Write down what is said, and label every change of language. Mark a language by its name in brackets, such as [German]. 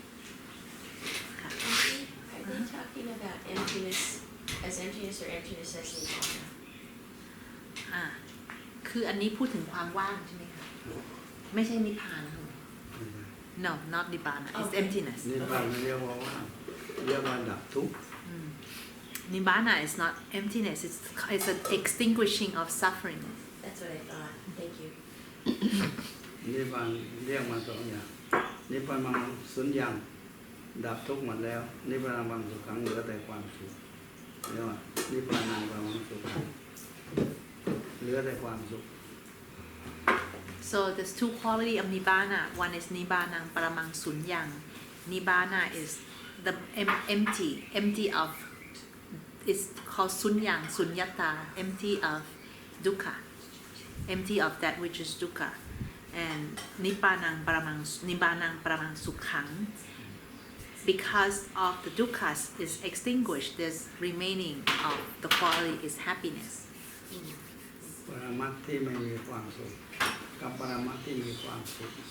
[English] Are they talking about emptiness as emptiness or emptiness as nirvana? [Thai] คืออันนี้พูดถึงความว่างใช่ไหมคะไม่ใช่นิพพานนะ [English] No not nibbana it's emptiness [Thai] นิพพานเรียกว่าว่างเรียกว่าดับทุกข์ [English] Nibbana is not emptiness it's an extinguishing of suffering That's what I thought. Thank you. [Thai] นิพพานเรียกมาสองอย่างนิพพานังสุญญังดับทุกข์หมดแล้วนิพพานังสุขังเหลือแต่ความสุขเรียกว่านิพพานังปรมังสุขังเหลือแต่ความสุข [English] So there's two quality of nibbana one is nibbana paramang sunyang nibbana is the empty of it's called sunyang sunyata empty of dukkha empty of that which is dukkha and nibbanang paramang sukhang because of the dukkhas is extinguished there's remaining of the quality is happiness [Thai] ปรมัตถ์ที่ไม่มีความสุขกับปรมัตถ์ที่มีความสุข